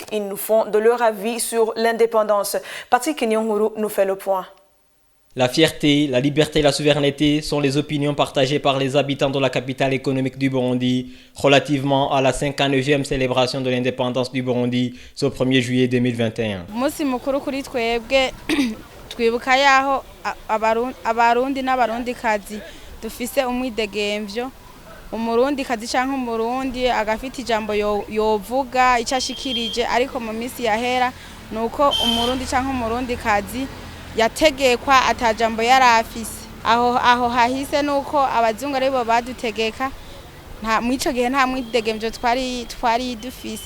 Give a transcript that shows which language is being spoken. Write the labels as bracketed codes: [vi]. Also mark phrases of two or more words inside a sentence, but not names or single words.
[fr] Ils nous font de leur avis sur l'indépendance. Patrick Nyonguru nous fait le point. La fierté, la liberté et la souveraineté sont les opinions partagées par les habitants de la capitale économique du Burundi relativement à la 59e célébration de l'indépendance du Burundi ce 1er juillet 2021. [rn] Twibuka yaho abarundi n'abarundikazi dufise umwidegemvyo umurundi kazi canke umurundi agafite ijambo yovuga icashikirije ariko mu minsi yahera nuko umurundi canke umurundi kazi yategekwa atajambo yarafise aho hahise nuko abazungu aribo badutegeka nta mwico gihe nta mwidegemvyo twari dufise.